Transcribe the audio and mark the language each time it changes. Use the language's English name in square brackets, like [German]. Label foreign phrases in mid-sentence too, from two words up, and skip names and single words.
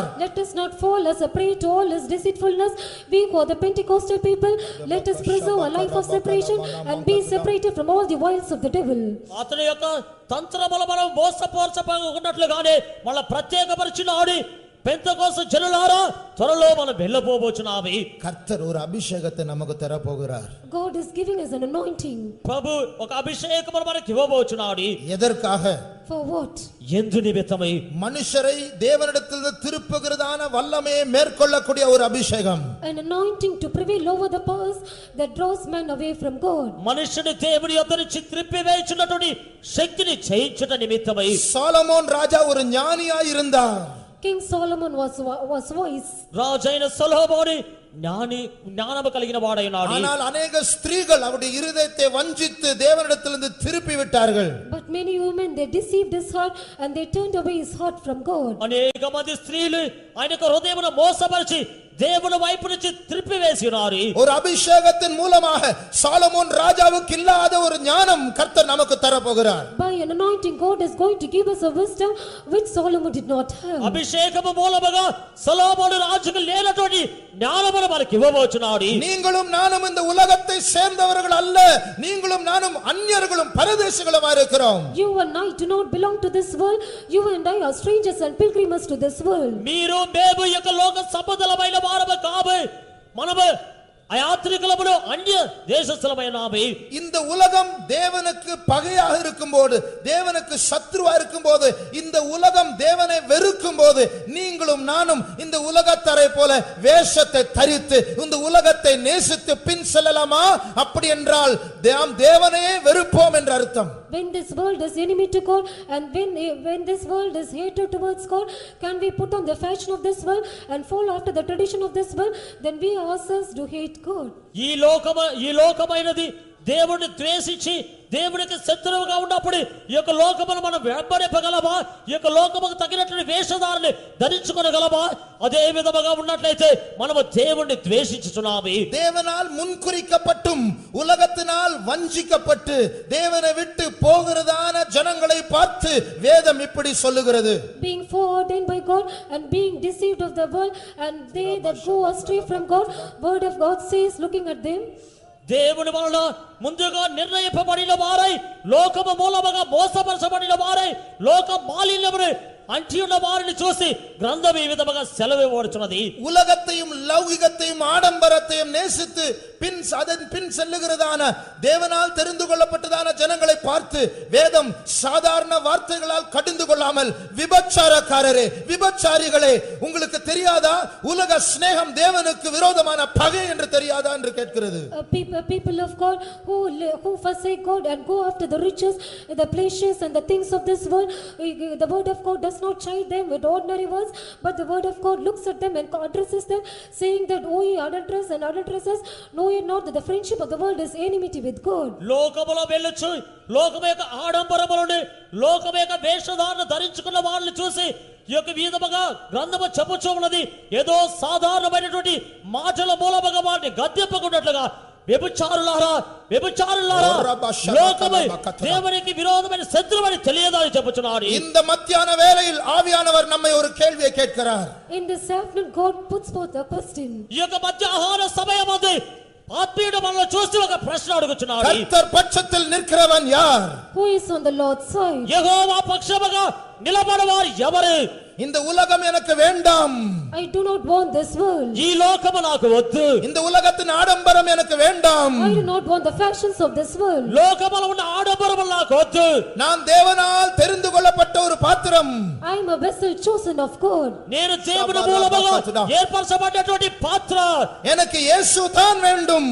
[English] Let us not fall as a prey to all his deceitfulness. We who are the Pentecostal people, let us preserve a life of separation and be separated from all the wiles of the devil. [Telugu] అతని యొక్క తంత్రముల మనం మోసపరచబడినట్లుగానే మన ప్రత్యేకపరిచినాడు. పెంతెకోస్తు జనులారా, త్వరలో మనం వెళ్ళబోబోచున్నాము. [Tamil] கர்த்தர் ஒரு அபிஷேகத்தை நமக்கு தர போகிறார். [English] God is giving us an anointing. [Telugu] ప్రభు ఒక అభిషేకమును మనకి ఇవ్వబోచున్నాడు. [Tamil] எதற்காக? [English] For what? [Telugu] ఎందు నిమిత్తమై? [Tamil] மனுஷரை தேவனிடத்தில் திருப்புகிறதான வல்லமையை மேற்கொள்ளக்கூடிய ஒரு அபிஷேகம். [English] An anointing to prevail over the powers that draws man away from God. [Telugu] మనుషుని దేవుని యొద్ద నుంచి త్రిప్పివేయుచున్నటువంటి శక్తిని జయించుట నిమిత్తమై. [Tamil] சாலமோன் ராஜா ஒரு ஞானியாய் இருந்தார். [English] King Solomon was wise. [Telugu] రాజైన సొలొమోను జ్ఞానము కలిగిన వాడై ఉన్నాడు. [Tamil] ஆனால் अनेक ஸ்திரீகள் அவருடைய இருதயத்தை வஞ்சித்து தேவனிடத்திலிருந்து திருப்பி விட்டார்கள். [English] But many women, they deceived his heart and they turned away his heart from God. [Telugu] అనేక మంది స్త్రీలు ఆయనకు హృదయమును మోసపరిచి దేవుని వైపు నుంచి త్రిప్పి వేసినారు. [Tamil] ஒரு அபிஷேகத்தின் மூலமாக சாலமோன் ராஜாவுக்கு இல்லாத ஒரு ஞானம் கர்த்தர் நமக்கு தர போகிறார். [English] By an anointing, God is going to give us a wisdom which Solomon did not have. [Telugu] అభిషేకము మూలముగా సొలొమోను రాజుకు లేనటువంటి జ్ఞానమును మనకి ఇవ్వబోచున్నాడు. [Tamil] நீங்களும் நானும் இந்த உலகத்தை சேர்ந்தவர்கள் அல்ல, நீங்களும் நானும் அந்நியர்களும் பரதேசிகளுமா இருக்கிறோம். [English] You and I do not belong to this world. You and I are strangers and pilgrims to this world. [Telugu] మీరు మేము ఈ యొక్క లోక సంబంధమైన వారము కాము, మనము [Tamil] அயாத்திரிகளமும் அந்நிய தேசஸ்தலமாயினாமே. இந்த உலகம் தேவனுக்கு பகையாக இருக்கும்போது, தேவனுக்கு சத்ருவா இருக்கும்போது, இந்த உலகம் தேவனை வெறுக்கும்போது, நீங்களும் நானும் இந்த உலகத்தாரை போல வேஷத்தை தரித்து இந்த உலகத்தை நேசித்து பின் செல்லலாமா? அப்படி என்றால் நாம் தேவனையே வெறுப்போம் என்ற அர்த்தம். [English] When this world is enemy to God and when this world is hatred towards God, can we put on the fashion of this world and follow after the tradition of this world? Then we ourselves do hate God. [Telugu] ఈ లోకమైనది దేవుని ద్వేషించి దేవునికి శత్రువుగా ఉన్నప్పుడు ఈ యొక్క లోకమును మనం వెంబడించగలమా? ఈ యొక్క లోకముకు తగినటువంటి వేషధారణని ధరించుకొనగలమా? అదే విధముగా ఉన్నట్లయితే మనము దేవుణ్ణి ద్వేషించుచున్నాము. [Tamil] தேவனால் முன்குறிக்கப்பட்டும் உலகத்தினால் வஞ்சிக்கப்பட்டு தேவனை விட்டு போகிறதான ஜனங்களை பார்த்து வேதம் இப்படி சொல்லுகிறது. [English] Being foreordained by God and being deceived of the world and they that go astray from God, word of God says, looking at them, [Telugu] దేవుని వలన ముందుగా నిర్ణయింపబడిన వారై లోకము మూలముగా మోసపరచబడిన వారై లోక మాలిన్యమును అంటి ఉన్న వారిని చూసి గ్రంథం ఈ విధముగా సెలవివ్వబడుచున్నది. [Tamil] உலகத்தையும் லௌகிகத்தையும் ஆடம்பரத்தையும் நேசித்து பின் செல்லுகிறதான தேவனால் தெரிந்து கொள்ளப்பட்டதான ஜனங்களை பார்த்து வேதம் சாதாரண வார்த்தைகளால் கடிந்து கொள்ளாமல், விபச்சாரக்காரரே, விபச்சாரிகளே, உங்களுக்கு தெரியாதா உலக சிநேகம் தேவனுக்கு விரோதமான பகை என்று தெரியாதா என்று கேட்கிறது. [English] People of God who forsake God and go after the riches, the pleasures and the things of this world, the word of God does not chide them with ordinary words, but the word of God looks at them and addresses them, saying that, O ye adulterers and adulteresses, know ye not that the friendship of the world is enmity with God. [Telugu] లోకములో వెళ్ళొచ్చు, లోకము యొక్క ఆడంబరములను, లోకము యొక్క వేషధారణ ధరించుకున్న వాళ్ళని చూసి ఈ యొక్క విధముగా గ్రంథము చెప్పుచూ ఉన్నది. ఏదో సాధారణమైనటువంటి మాటల మూలముగా వారిని గద్దెంపకున్నట్లుగా వ్యభిచారులారా, లోకము దేవునికి విరోధమైన శత్రువని తెలియదని చెప్పుచున్నాడు. [Tamil] இந்த மத்தியான வேளையில் ஆவியானவர் நம்மை ஒரு கேள்வியை கேட்கிறார். [English] In this afternoon God puts forth a question. [Telugu] ఈ యొక్క మధ్యాహ్న సమయమందు ఆత్మీయుడు మనల్ని చూసి ఒక ప్రశ్న అడుగుచున్నాడు. [Tamil] கர்த்தர் பட்சத்தில் நிற்கிறவன் யார்? [English] Who is on the Lord's side? [Telugu] యెహోవా పక్షముగా నిలబడవారు ఎవరు? [Tamil] இந்த உலகம் எனக்கு வேண்டாம். [English] I do not want this world. [Telugu] ఈ లోకము నాకు వద్దు. [Tamil] இந்த உலகத்தின் ஆடம்பரம் எனக்கு வேண்டாம். [English] I do not want the fashions of this world. [Telugu] లోకములో ఉన్న ఆడంబరము నాకు వద్దు. [Tamil] நான் தேவனால் தெரிந்து கொள்ளப்பட்ட ஒரு பாத்திரம். [English] I am a vessel chosen of God. [Telugu] నేను దేవుని మూలముగా ఏర్పరచబడినటువంటి పాత్ర. [Tamil] எனக்கு இயேசு தான் வேண்டும்.